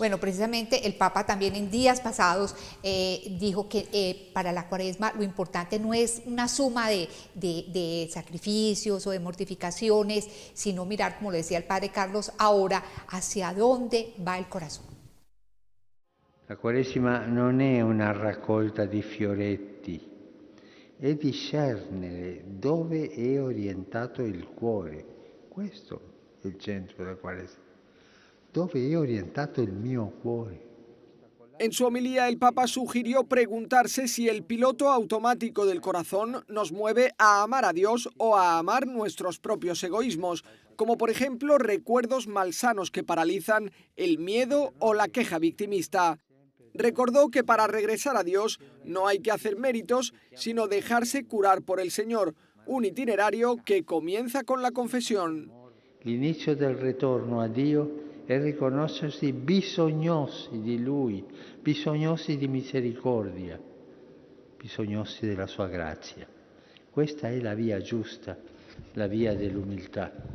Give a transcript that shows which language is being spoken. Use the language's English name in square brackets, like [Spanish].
[Spanish] Bueno, precisamente el Papa también en días pasados dijo que para la Cuaresma lo importante no es una suma de sacrificios o de mortificaciones, sino mirar, como lo decía el Padre Carlos ahora, hacia dónde va el corazón. [Italian] La Quaresima non è una raccolta di fioretti, è discernere dove è orientato il cuore. Questo è il centro della Quaresima. Dove è orientato il mio cuore. [Spanish] En su homilía, el Papa sugirió preguntarse si el piloto automático del corazón nos mueve a amar a Dios o a amar nuestros propios egoísmos, como por ejemplo recuerdos malsanos que paralizan, el miedo o la queja victimista. Recordó que para regresar a Dios no hay que hacer méritos, sino dejarse curar por el Señor, un itinerario que comienza con la confesión. [Italian] L'inizio del ritorno a Dio è riconoscersi bisognosi di Lui, bisognosi di misericordia, bisognosi della Sua grazia. Questa è la via giusta, la via dell'umiltà.